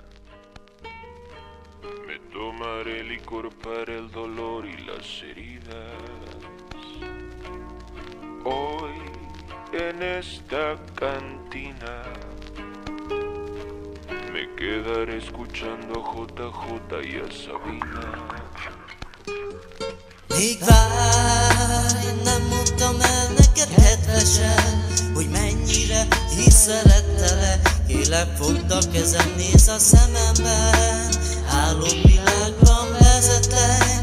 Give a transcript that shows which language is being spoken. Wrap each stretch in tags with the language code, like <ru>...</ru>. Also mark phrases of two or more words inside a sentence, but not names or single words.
<es>Me tomaré licor para el dolor y las heridas. Hoy en esta cantina me quedaré escuchando a JJ y a Sabina.</es> <hu>Még várj, nem mondtam el neked kedvesen, hogy mennyire is szerettelek. Kélek, fogd a kezem, nézz a szememben, álomvilágban vezetlek.</hu>